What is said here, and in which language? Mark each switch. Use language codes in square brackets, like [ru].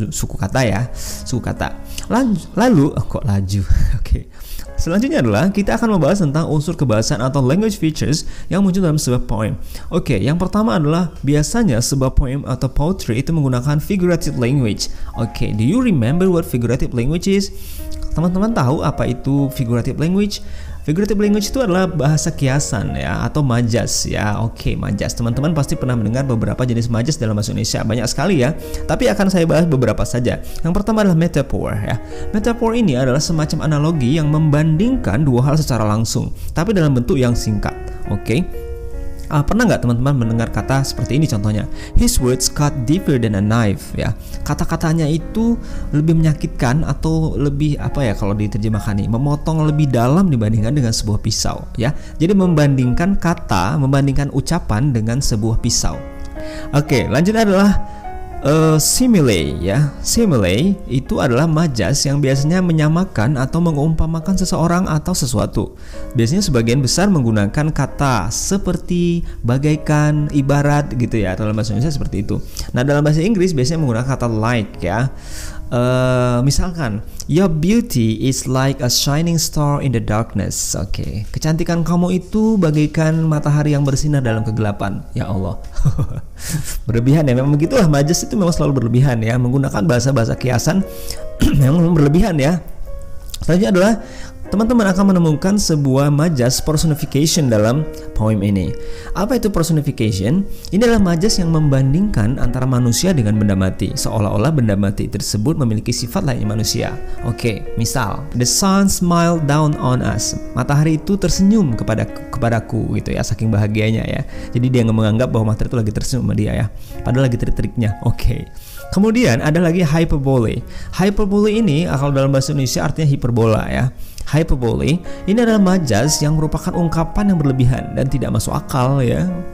[id] Suku kata ya, suku kata. Lalu kok laju. Oke. Selanjutnya adalah kita akan membahas tentang unsur kebahasaan atau language features yang muncul dalam sebuah poem. Oke, yang pertama adalah biasanya sebuah poem atau poetry itu menggunakan figurative language. [en] Oke, do you remember what figurative language is? [id] Teman-teman tahu apa itu figurative language? Figurative language itu adalah bahasa kiasan ya, atau majas ya. Oke, majas. Teman-teman pasti pernah mendengar beberapa jenis majas dalam bahasa Indonesia. Banyak sekali ya, tapi akan saya bahas beberapa saja. Yang pertama adalah metaphor ya. Metaphor ini adalah semacam analogi yang membandingkan dua hal secara langsung, tapi dalam bentuk yang singkat. Oke. Pernah nggak teman-teman mendengar kata seperti ini contohnya? [en] His words cut deeper than a knife ya. [id] Kata-katanya itu lebih menyakitkan atau lebih apa ya kalau diterjemahkan nih, memotong lebih dalam dibandingkan dengan sebuah pisau ya. Jadi membandingkan ucapan dengan sebuah pisau. Oke, lanjut adalah simile ya. Simile itu adalah majas yang biasanya menyamakan atau mengumpamakan seseorang atau sesuatu. Biasanya sebagian besar menggunakan kata seperti, bagaikan, ibarat gitu ya. Dalam bahasa Indonesia seperti itu. Nah, dalam bahasa Inggris biasanya menggunakan kata like ya. [en] Misalkan your beauty is like a shining star in the darkness. [id] Oke. Kecantikan kamu itu bagaikan matahari yang bersinar dalam kegelapan. Ya Allah. Berlebihan ya, memang begitulah, majas itu memang selalu berlebihan ya, menggunakan bahasa-bahasa kiasan memang berlebihan ya. Selanjutnya adalah teman-teman akan menemukan sebuah majas personification dalam poem ini. Apa itu personification? Ini adalah majas yang membandingkan antara manusia dengan benda mati, seolah-olah benda mati tersebut memiliki sifat layaknya manusia. [en] Oke, misal the sun smiled down on us. [id] Matahari itu tersenyum kepadaku gitu ya, saking bahagianya ya. Jadi dia menganggap bahwa matahari itu lagi tersenyum sama dia ya, padahal lagi terik-teriknya. Oke. Kemudian ada lagi hyperbole. Hyperbole ini kalau dalam bahasa Indonesia artinya hiperbola ya. Hyperbole ini adalah majas yang merupakan ungkapan yang berlebihan dan tidak masuk akal ya.